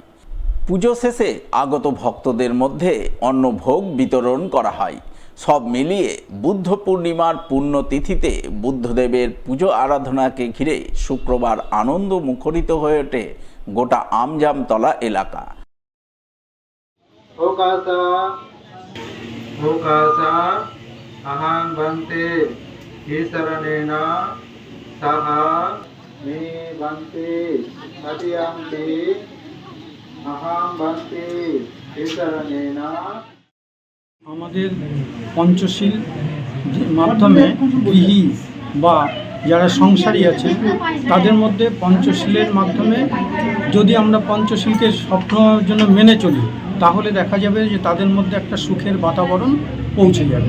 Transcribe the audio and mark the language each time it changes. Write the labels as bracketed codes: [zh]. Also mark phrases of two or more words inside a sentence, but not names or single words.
[bn] পুজো শেষে আগত ভক্তদের মধ্যে অন্নভোগ বিতরণ করা হয়। সব মিলিয়ে বুদ্ধ পূর্ণিমার পুণ্যতিথিতে বুদ্ধদেবের পুজো আরাধনাকে ঘিরে শুক্রবার আনন্দ মুখরিত হয়ে ওঠে গোটা আমজামতলা এলাকা। [pi] अहं भन्ते ईशरणेन सह मे भन्ते सत्यन्ते अहं भन्ते ईशरणेन। [bn] আমাদের পঞ্চশীল মাধ্যমে গৃহী বা যারা সংসারী আছে তাদের মধ্যে পঞ্চশীলের মাধ্যমে যদি আমরা পঞ্চশীলকে সবসময়ের জন্য মেনে চলি, তাহলে দেখা যাবে যে তাদের মধ্যে একটা সুখের বাতাবরণ পৌঁছে যাবে।